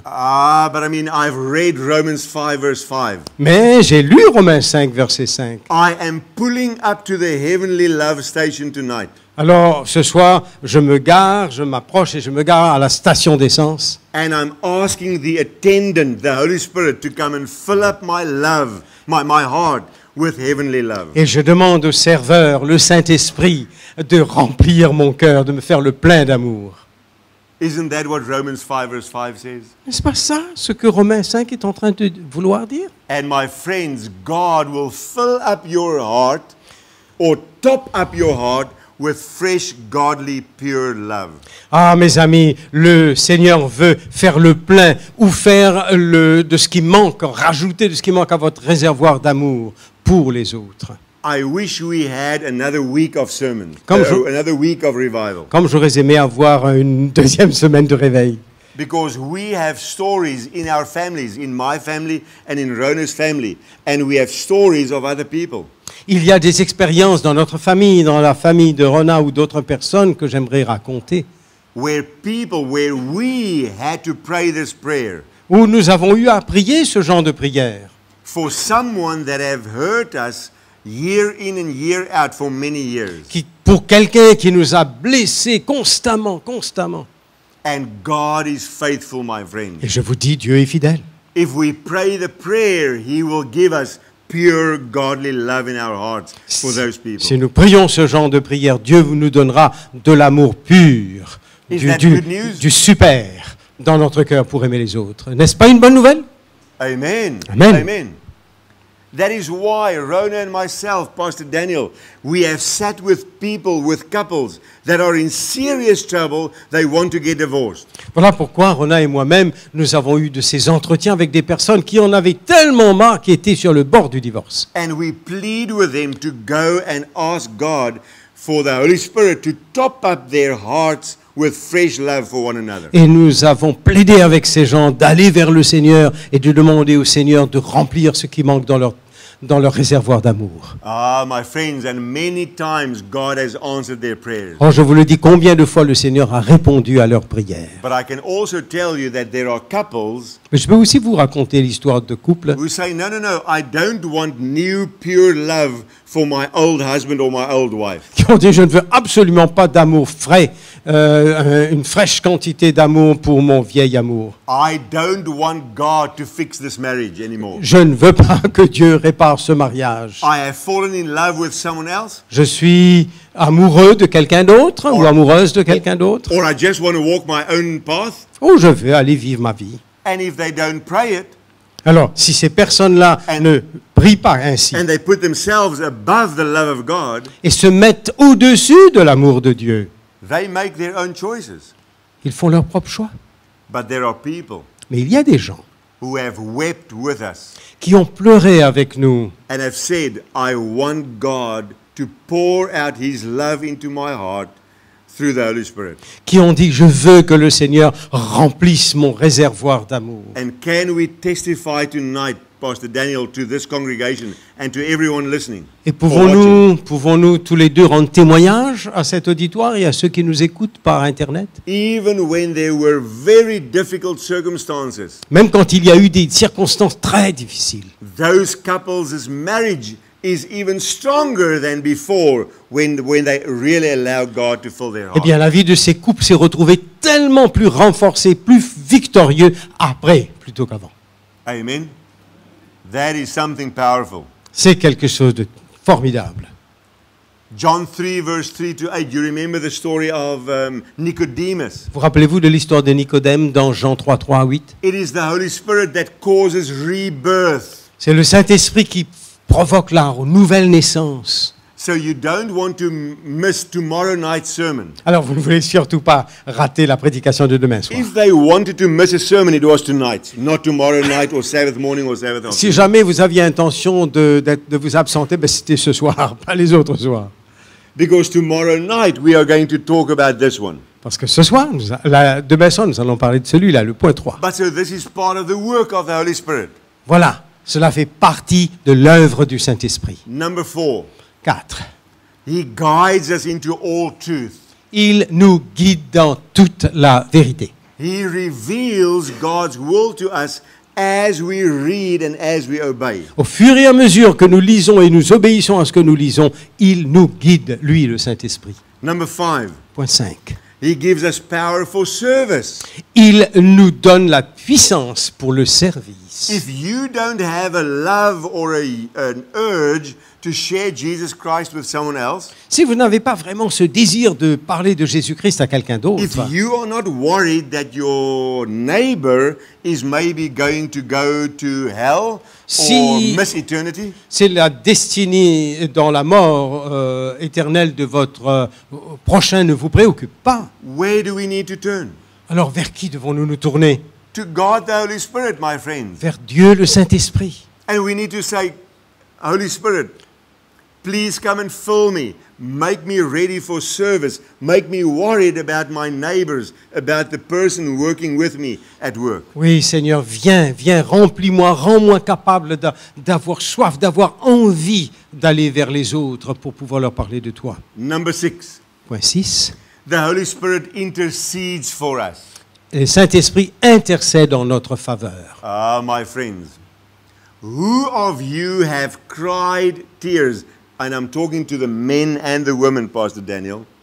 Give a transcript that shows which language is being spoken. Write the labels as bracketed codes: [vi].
[en] But I mean, I've read Romans 5 verse 5. [fr] Mais j'ai lu Romains 5, verset 5. [en] I am pulling up to the heavenly love station tonight. [fr] Alors, ce soir, je m'approche et je me gare à la station d'essence. [en] And I'm asking the attendant, the Holy Spirit, to come and fill up my love, my heart with heavenly love. [fr] Et je demande au serveur, le Saint-Esprit, de remplir mon cœur, de me faire le plein d'amour. [en] Isn't that what Romans 5 verse 5 says? [fr] N'est-ce pas ça, ce que Romains 5 est en train de vouloir dire? [en] And my friends, God will fill up your heart or top up your heart with fresh, godly, pure love. [fr] Ah, mes amis, le Seigneur veut faire le plein ou faire de ce qui manque, rajouter de ce qui manque à votre réservoir d'amour pour les autres. [en] I wish we had another week of sermons, [fr] Comme [en] another week of revival. [fr] Comme j'aurais aimé avoir une deuxième semaine de réveil. [en] Because we have stories in our families, in my family and in Rona's family, and we have stories of other people. [fr] Il y a des expériences dans notre famille, dans la famille de Rona ou d'autres personnes que j'aimerais raconter, [en] Where we had to pray this prayer [fr] où nous avons eu à prier ce genre de prière [en] for someone that have hurt us year in and year out for many years. [fr] pour quelqu'un qui nous a blessés constamment. [en] And God is faithful, my friend. [fr] Et je vous dis, Dieu est fidèle. [en] If we pray the prayer, He will give us pure godly love in our hearts for those people. [fr] Si nous prions ce genre de prière, Dieu nous donnera de l'amour pur, [en] Is that good news? [fr] du super dans notre cœur pour aimer les autres. N'est-ce pas une bonne nouvelle? Amen. Amen. Amen. [en] That is why Rona and myself, Pastor Daniel, we have sat with people, with couples that are in serious trouble. They want to get divorced. [fr] Voilà pourquoi Rona et moi-même, nous avons eu de ces entretiens avec des personnes qui en avaient tellement marre, qui étaient sur le bord du divorce. [en] And we plead with them to go and ask God for the Holy Spirit to top up their hearts with fresh love for one another. [fr] Et nous avons plaidé avec ces gens d'aller vers le Seigneur et de demander au Seigneur de remplir ce qui manque dans leur réservoir d'amour. [en] My friends, and many times God has answered their prayers. [fr] Oh, je vous le dis, combien de fois le Seigneur a répondu à leurs prières. [en] But I can also tell you that there are couples [fr] Mais je peux aussi vous raconter l'histoire de couples [en] who say, no, I don't want new pure love for my old husband or my old wife. [fr] qui ont dit, je ne veux absolument pas d'amour frais, une fraîche quantité d'amour pour mon vieil amour. [en] I don't want God to fix this marriage anymore. [fr] Je ne veux pas que Dieu répare ce mariage. [en] I have fallen in love with someone else, [fr] Je suis amoureux de quelqu'un d'autre ou amoureuse de quelqu'un d'autre, [en] or I just want to walk my own path. [fr] ou je veux aller vivre ma vie. [en] And if they don't pray it, [fr] Alors, si ces personnes-là ne prient pas ainsi [en] and they put themselves above the love of God, [fr] et se mettent au-dessus de l'amour de Dieu, [en] they make their own choices. [fr] ils font leur propre choix. [en] But there are people [fr] Mais il y a des gens [en] who have wept with us [fr] qui ont pleuré avec nous [en] and have said, I want God to pour out His love into my heart through the Holy Spirit. [fr] qui ont dit « Je veux que le Seigneur remplisse mon réservoir d'amour [en] And can we testify tonight, Pastor Daniel, to this congregation and to everyone listening? ». [fr] Et [en] or watching? [fr] pouvons-nous tous les deux rendre témoignage à cet auditoire et à ceux qui nous écoutent par Internet? [en] Even when there were very difficult circumstances, [fr] Même quand il y a eu des circonstances très difficiles, [en] those couples' marriage is even stronger than before when they really allow God to fill their eh heart. [fr] bien la vie de ces couples s'est retrouvée tellement plus renforcée, plus victorieux après plutôt qu'avant. Amen. [en] That is something powerful. [fr] C'est quelque chose de formidable. [en] John 3, verse 3 to 8. You remember the story of Nicodemus? [fr] Vous rappelez-vous de l'histoire de Nicodème dans Jean 3, 3 à 8? [en] It is the Holy Spirit that causes rebirth. [fr] C'est le Saint-Esprit qui provoque la nouvelle naissance. [en] So you don't want to miss tomorrow night's sermon. [fr] Alors vous ne voulez surtout pas rater la prédication de demain soir. [en] If they wanted to miss a sermon, it was tonight, not tomorrow night or Sabbath morning or Sabbath [fr] Si [en] afternoon. [fr] jamais vous aviez intention de vous absenter, ben c'était ce soir, pas les autres soirs. [en] Because tomorrow night we are going to talk about this one. [fr] Parce que ce soir, demain soir, nous allons parler de celui-là, le point 3. [en] But so this is part of the work of the Holy Spirit. [fr] Voilà, cela fait partie de l'œuvre du Saint-Esprit. [en] Number 4, [fr] 4. [en] He guides us into all truth. [fr] Il nous guide dans toute la vérité. [en] He reveals God's will to us as we read and as we obey. [fr] Au fur et à mesure que nous lisons et nous obéissons à ce que nous lisons, il nous guide, lui, le Saint-Esprit. [en] Number 5, [fr] Point 5. [en] He gives us power for service. [fr] Il nous donne la puissance pour le service. [en] If you don't have a love or an urge to share Jesus Christ with someone else, [fr] Si vous n'avez pas vraiment ce désir de parler de Jésus-Christ à quelqu'un d'autre, [en] if you are not worried that your neighbor is maybe going to go to hell [fr] Si- [en] or miss eternity, [fr] c'est la destinée dans la mort éternelle de votre prochain ne vous préoccupe pas. [en] where do we need to turn? [fr] Alors vers qui devons-nous nous tourner? [en] To God the Holy Spirit, my friends. [fr] Vers Dieu le Saint-Esprit. [en] And we need to say, Holy Spirit, please come and fill me. Make me ready for service. Make me worried about my neighbors, about the person working with me at work. [fr] Oui, Seigneur, viens, remplis-moi, rends-moi capable d'avoir soif, d'avoir envie d'aller vers les autres pour pouvoir leur parler de toi. [en] Number 6, [fr] Point 6. [en] the Holy Spirit intercedes for us. [fr] Le Saint-Esprit intercède en notre faveur. [en] Ah, my friends, who of you have cried tears? And I'm talking to the men and the women, Pastor Daniel.